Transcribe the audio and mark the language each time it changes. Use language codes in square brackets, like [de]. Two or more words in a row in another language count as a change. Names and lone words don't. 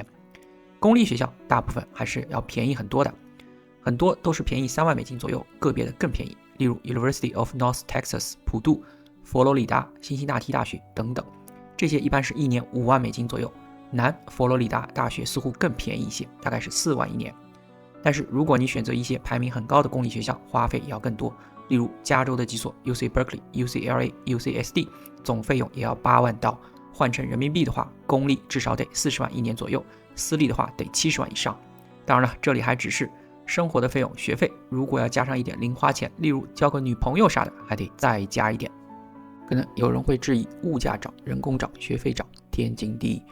[zh] 公立學校大部分還是要便宜很多的，很多都是便宜3萬美金左右，個別的更便宜，例如 University of North Texas 普渡、佛羅里達、辛辛那提大學等等，這些一般是一年5萬美金左右。南佛羅里達大學似乎更便宜一些，大概是4萬一年。但是如果你選擇一些排名很高的公立学校，花費也要更多，例如加州的幾所 UC Berkeley、UCLA、UCSD，總費用也要8萬刀，換成人民幣的話，公立至少得40萬一年左右，私立的話得70萬以上。當然了，這裡還只是生活的費用，學費如果要加上一點零花錢，例如交個女朋友啥的，還得再加一點。可能有人会質疑物價漲、人工漲、學費漲，天經地義。